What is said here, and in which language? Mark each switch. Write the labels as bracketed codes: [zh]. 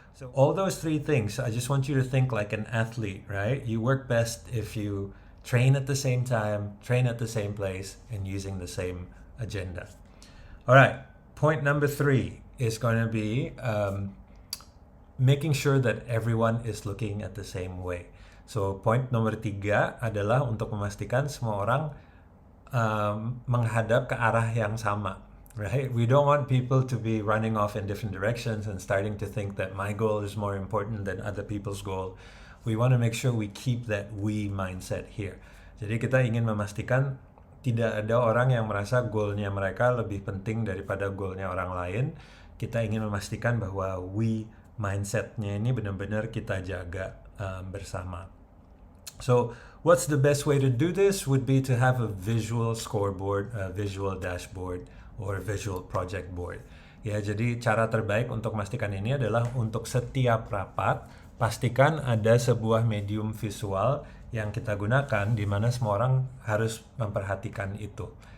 [en] So all those 3 things, I just want you to think like an athlete, right? You work best if you train at the same time, train at the same place, and using the same agenda. All right, point number 3 is going to be making sure that everyone is looking at the same way. [id] So, point nomor 3 adalah untuk memastikan semua orang menghadap ke arah yang sama, [en] right? We don't want people to be running off in different directions and starting to think that my goal is more important than other people's goal. We want to make sure we keep that we mindset here. [id] Jadi kita ingin memastikan tidak ada orang yang merasa goalnya mereka lebih penting daripada goalnya orang lain. Kita ingin memastikan bahwa we mindsetnya ini benar-benar kita jaga bersama. [en] So what's the best way to do this would be to have a visual scoreboard, a visual dashboard, or a visual project board. [id] Ya, jadi cara terbaik untuk memastikan ini adalah untuk setiap rapat, pastikan ada sebuah medium visual yang kita gunakan di mana semua orang harus memperhatikan itu.